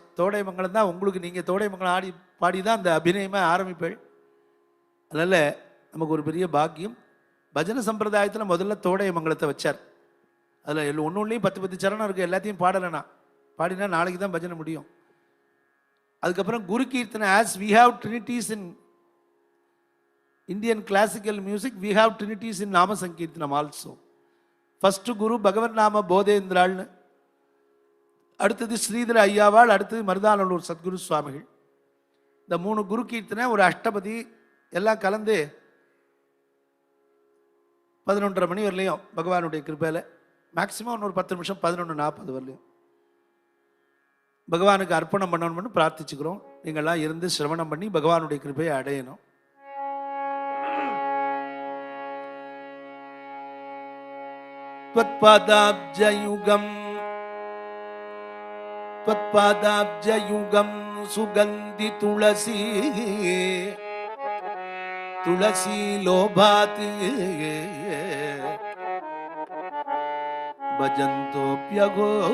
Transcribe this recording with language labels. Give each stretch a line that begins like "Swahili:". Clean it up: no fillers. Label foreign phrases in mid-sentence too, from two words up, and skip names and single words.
Tamil: தோடையமங்கலம் தான் உங்களுக்கு, நீங்கள் தோடையமங்கலம் ஆடி பாடி தான் அந்த அபிநயமாக ஆரம்பிப்பேள். அதனால் நமக்கு ஒரு பெரிய பாக்கியம். பஜனை சம்பிரதாயத்தில் முதல்ல தோடையமங்கலத்தை வச்சார். அதில் ஒன்றுலையும் 10 சரணம் இருக்குது. எல்லாத்தையும் பாடலைனா பாடினா நாளைக்கு தான் பஜனை முடியும். அதுக்கப்புறம் குரு கீர்த்தனை.
English: As we have trinities in Indian classical music, we have trinities in நாம சங்கீர்த்தனம் ஆல்சோ.
Tamil: ஃபஸ்ட்டு குரு பகவன் நாம போதேந்திராள்னு, அடுத்தது ஸ்ரீதர ஐயாவாள், அடுத்தது மருதானல்லூர் சத்குரு சுவாமிகள். இந்த 3 குரு கீர்த்தனை, ஒரு அஷ்டபதி எல்லாம் கலந்து 11:30 மணி வரலையும் பகவானுடைய கிருபையில், மேக்சிமம் ஒரு 10 நிமிஷம் 11:40 வரலையும் பகவானுக்கு அர்ப்பணம் பண்ணணும்னு பிரார்த்திச்சுக்கிறோம். நீங்கள்லாம் இருந்து சிரவணம் பண்ணி பகவானுடைய கிருபையை அடையணும்.
Sanskrit: त्वत्पादाब्जयुगं सुगन्धि तुलसी तुलसी लोभात् भजन्तोऽप्यघो